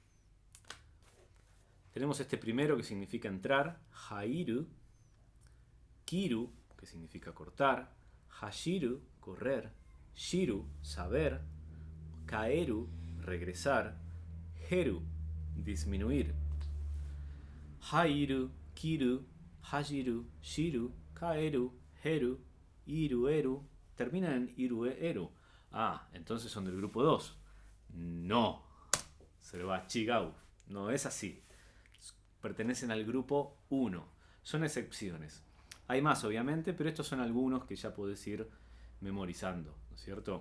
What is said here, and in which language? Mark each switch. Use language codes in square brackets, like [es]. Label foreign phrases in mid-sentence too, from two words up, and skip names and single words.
[es] Tenemos este primero que significa entrar, [ja] 入る、切る, [es] que significa cortar, hashiru, correr, shiru, saber, kaeru, regresar, heru, disminuir. [ja] 入る、切る、はじる、知る、帰る、減る、いる, [es] eru, terminan en [ja] いる、える. [es] Ah, entonces son del grupo 2. No, se lo va Chigau. No es así. Pertenecen al grupo 1. Son excepciones. Hay más, obviamente, pero estos son algunos que ya podés ir memorizando, ¿no es cierto?